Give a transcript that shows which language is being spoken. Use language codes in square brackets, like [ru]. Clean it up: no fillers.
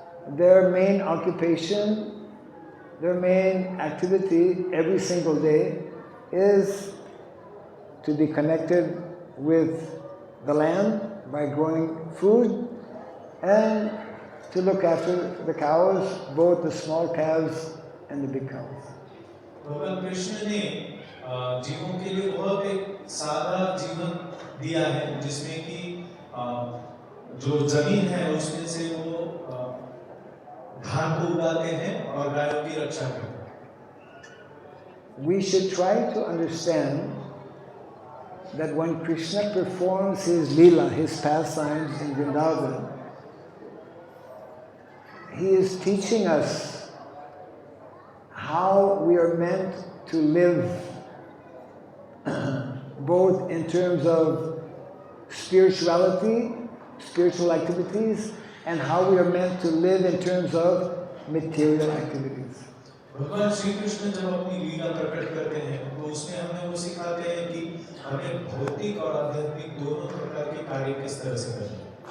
[en] their main occupation, their main activity every single day is to be connected with the land by growing food and to look after the cows, both the small calves and the big cows. [hi] भगवान कृष्ण ने जीवों के लिए बहुत एक सादा जीवन दिया है, जिसमें कि जो जमीन है उसमें से वो धान को उगाते हैं और गायों की रक्षा करते हैं. [en] We should try to understand that when Krishna performs his Leela, his pastimes in Vrindavan, he is teaching us how we are meant to live, both in terms of spirituality, spiritual activities, and how we are meant to live in terms of material activities. [hi] भगवान श्री कृष्ण जब अपनी लीला प्रकट करते हैं तो उसमें हमें वो सिखाते हैं कि हमें भौतिक और आध्यात्मिक दोनों प्रकार के कार्य किस तरह से करने हैं.